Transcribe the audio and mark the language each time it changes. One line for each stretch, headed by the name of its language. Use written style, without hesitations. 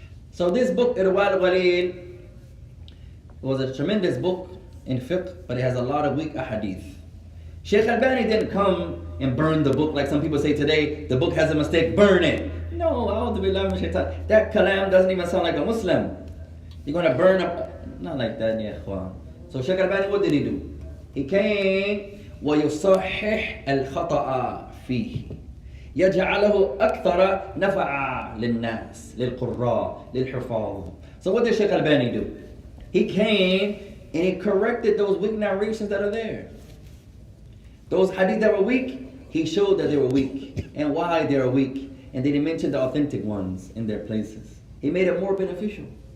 English: So this book, Irwal al-Ghalil, was a tremendous book in fiqh, but it has a lot of weak ahadith. Shaykh al-Bani didn't come and burn the book like some people say today, the book has a mistake, burn it. No, that kalam doesn't even sound like a Muslim. You're going to burn up, not like that, ya ikhwan. So Shaykh al-Bani, what did he do? He came,
Arabic: وَيُصَحِّحْ الْخَطَأَ فِيهِ يَجْعَلَهُ أَكْثَرَ نَفَعًا لِلنَّاسِ لِلْقُرَّاءِ لِلْحُفَاظِ.
English: So what did Shaykh al-Bani do? He came and he corrected those weak narrations that are there. Those hadith that were weak, he showed that they were weak and why they are weak. And then he mentioned the authentic ones in their places. He made it more beneficial.